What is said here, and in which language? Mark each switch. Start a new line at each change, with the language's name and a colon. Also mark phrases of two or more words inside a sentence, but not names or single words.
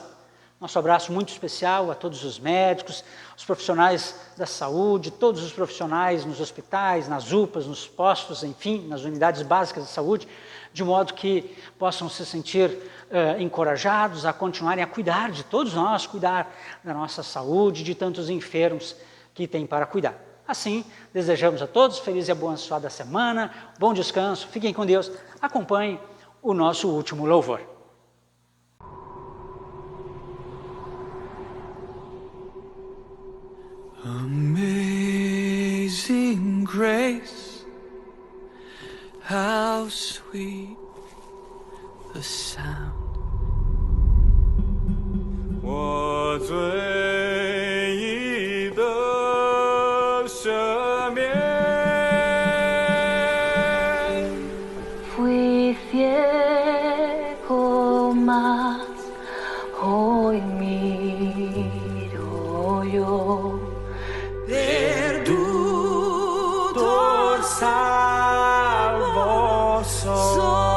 Portuguese: Nosso abraço muito especial a todos os médicos, os profissionais da saúde, todos os profissionais nos hospitais, nas UPAs, nos postos, enfim, nas unidades básicas de saúde, de modo que possam se sentir encorajados a continuarem a cuidar de todos nós, cuidar da nossa saúde, de tantos enfermos que tem para cuidar. Assim, desejamos a todos feliz e abençoada semana, bom descanso, fiquem com Deus, acompanhem o nosso último louvor.
English: Amazing grace, how sweet the sound.
Chinese: 我罪已得赦免。
Spanish: Fui ciego, mas hoy miro yo. Perdutor salvo soy.